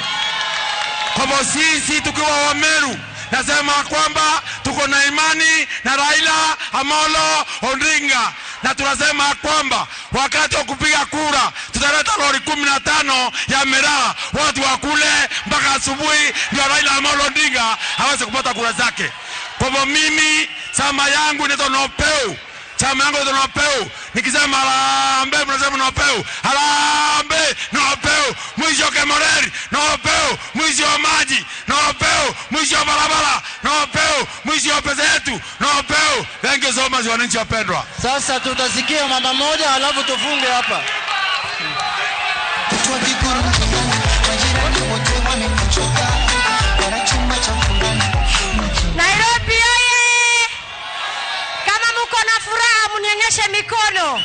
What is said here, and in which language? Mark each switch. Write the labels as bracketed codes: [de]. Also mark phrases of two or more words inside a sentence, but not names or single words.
[sw] Kwa sisi tukiwa wa Meru nasema kwamba tuko na imani na Raila Amolo Odinga, na tunasema kwamba wakati wa kupiga kura tutaleta lori 15 ya miraa, watu wakule mpaka asubuhi ndio Raila Amolo Odinga aweze kupata kura zake. Kwa hivyo mimi chama yangu ni Nopeu. Chama yangu ni Nopeu. Nikisema Harambee mnasema Nopeu. Harambee Nopeu. Mwisho Kemoreri Nopeu. Mwisho maji Nopeu. Mwisho barabara Nopeu. Mwisho pesa yetu Nopeu. [en] Thank you so much [sw] wananchi wapendwa. Sasa tutasikia mama moja halafu tufunge hapa. Nairobi oye! Kama mko na furaha mnionyeshe mikono.